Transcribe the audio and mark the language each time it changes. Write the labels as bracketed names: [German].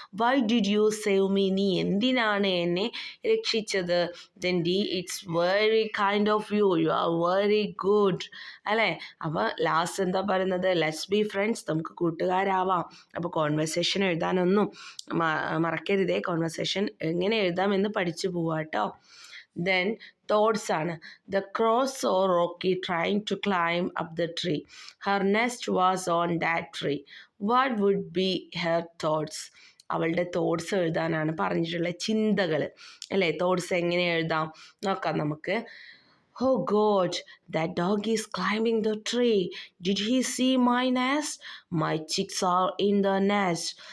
[English] Why did you save me? [Malayalam] നീ എന്തിനാണ് എന്നെ രക്ഷിച്ചത്? [English] Then the it's very kind of you, you are very good അല്ലേ. [Malayalam] അപ്പോൾ ലാസ്റ്റ് എന്താ പറയുന്നത്? [English] let's be friends, [Malayalam] നമുക്ക് കൂട്ടുകാരാവാം. അപ്പോൾ കോൺവെർസേഷൻ എഴുതാനൊന്നും മറക്കരുതേ. കോൺവെർസേഷൻ എങ്ങനെ എഴുതാമെന്ന് പഠിച്ചു പോവാം കേട്ടോ. [English] Then thoughts ആണ്. The crow saw Rocky trying to climb up the tree. Her nest was on that tree. What would be her thoughts? [Malayalam] അവളുടെ തോട്ട്സ് എഴുതാനാണ് പറഞ്ഞിട്ടുള്ള ചിന്തകൾ അല്ലേ. തോട്ട്സ് എങ്ങനെ എഴുതാം നോക്കാം നമുക്ക്. [English] Oh God, that dog is climbing the tree. Did he see my nest? My chicks are in the nest.